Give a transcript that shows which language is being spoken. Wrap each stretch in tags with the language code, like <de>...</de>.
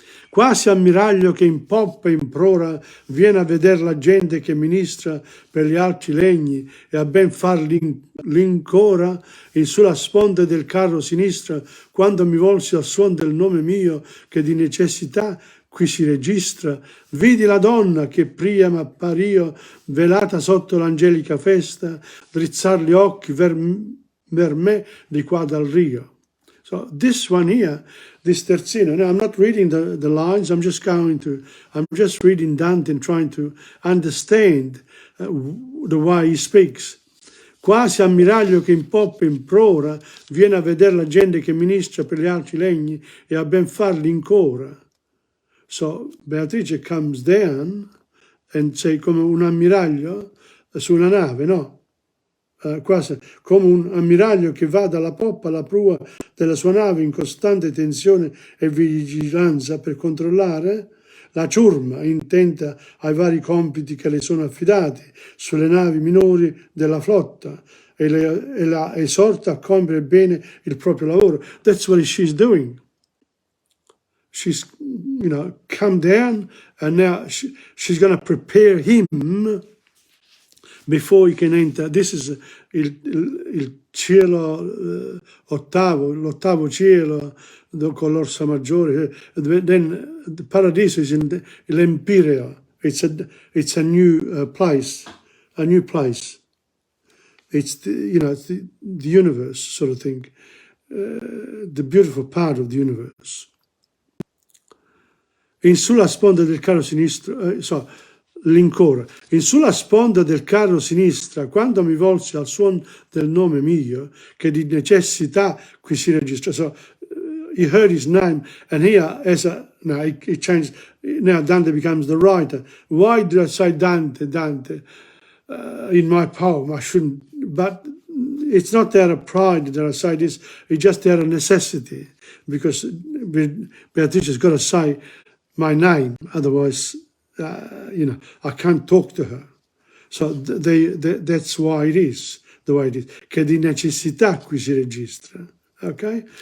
<it>Quasi ammiraglio che in poppa e in prora viene a vedere la gente che ministra per gli alti legni e a ben far l'incora in sulla sponda del carro sinistra, quando mi volsi al suon del nome mio che di necessità qui si registra, vidi la donna che prima appario, velata sotto l'angelica festa, drizzar gli occhi ver me di qua dal rio.</it> <en>So this one here, this terzino, now I'm not reading the lines, I'm just reading Dante and trying to understand the way he speaks.</en> <it>Quasi ammiraglio che in poppa e in prora viene a vedere la gente che ministra per gli altri legni e a ben farli ancora.</it> <en>So Beatrice comes down and</en> <it>sei come un ammiraglio su una nave, no? Quasi come un ammiraglio che va dalla poppa alla prua della sua nave in costante tensione e vigilanza per controllare la ciurma, intenta ai vari compiti che le sono affidati sulle navi minori della flotta e la esorta a compiere bene il proprio lavoro.</it> <en>That's what she's doing. She's, come down, and now she's going to prepare him before you can enter. This is</en> <it>il cielo ottavo, l'ottavo cielo con l'orsa maggiore.</it> <en>Then the paradiso is in l'Empireo. It's a new place, a new place. It's it's the universe sort of thing, the beautiful part of the universe.</en> <it>In sulla sponda del carro sinistro, l'incora. In sulla sponda del carro sinistra, quando mi volsi al suono del nome mio, che di necessità qui si registra.</it> <en>So he heard his name, and here, now he changed. Now Dante becomes the writer. Why did I say Dante, Dante? In my poem, I shouldn't, but it's not out of pride that I say this, it's just out of necessity, because Beatrice has got to say my name, otherwise, I can't talk to her. So that's why it is, the way it is,</en> <it>che di necessità qui si registra,</it> <en>ok?</en>